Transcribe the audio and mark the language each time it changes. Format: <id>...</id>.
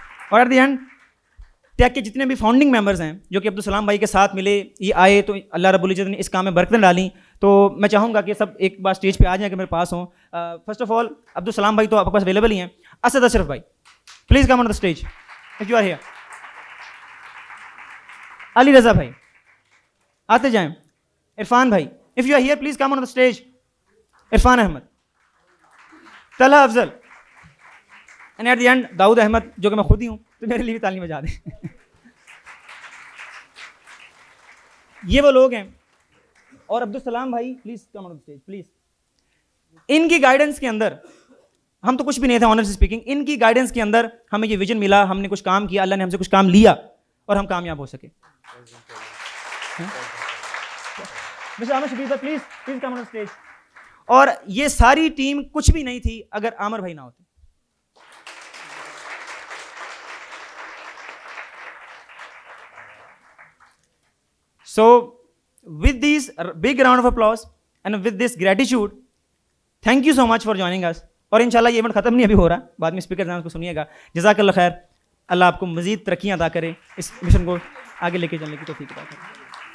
<ur>اور</ur> <en>at the end</en> <ur>take کے جتنے بھی فاؤنڈنگ ممبرز ہیں جو کہ عبدالسلام بھائی کے ساتھ ملے, یہ آئے تو اللہ رب العزت نے اس کام میں برکتیں ڈالیں. تو میں چاہوں گا کہ سب ایک بار اسٹیج پہ آ جائیں کہ میرے پاس ہوں.</ur> <en>first of all</en> <ur>عبدالسلام بھائی تو آپ کے پاس اویلیبل ہی ہیں.</ur> <en>اسد اشرف بھائی please come on the stage if you are here.</en> <ur>Ali Raza بھائی آتے جائیں.</ur> <en>عرفان بھائی if you are here please come on the stage.</en> <ur>Irfan Ahmad, Talha Afzal,</ur> <en>and at the end</en> <ur>داؤد احمد جو کہ میں خود ہی ہوں, تو میرے لیے بھی تعلیم بجا دیں. یہ وہ لوگ ہیں. اور عبدالسلام بھائی</ur> <en>Please come on the stage please.</en> <ur>ان کی گائیڈنس کے اندر ہم تو کچھ بھی نہیں تھے,</ur> <en>Honestly speaking.</en> <ur>ان کی گائیڈنس کے اندر ہمیں یہ ویژن ملا, ہم نے کچھ کام کیا, اللہ نے ہم سے کچھ کام لیا اور ہم کامیاب ہو سکے.</ur> <en>Mister Aamir Shabbir please please come on the stage.</en> <ur>اور یہ ساری ٹیم کچھ بھی نہیں تھی اگر عامر بھائی نہ ہوتے.</ur> <en>So with this big round of applause and with this gratitude, thank you so much for joining us.</en> <ur>اور انشاءاللہ یہ ایونٹ ختم نہیں ابھی ہو رہا, بعد میں اسپیکر جان کو سنیے گا. جزاک اللہ خیر, اللہ آپ کو مزید ترقیاں عطا کرے, اس مشن کو آگے لے کے چلنے کی توفیق عطا کرے.</ur>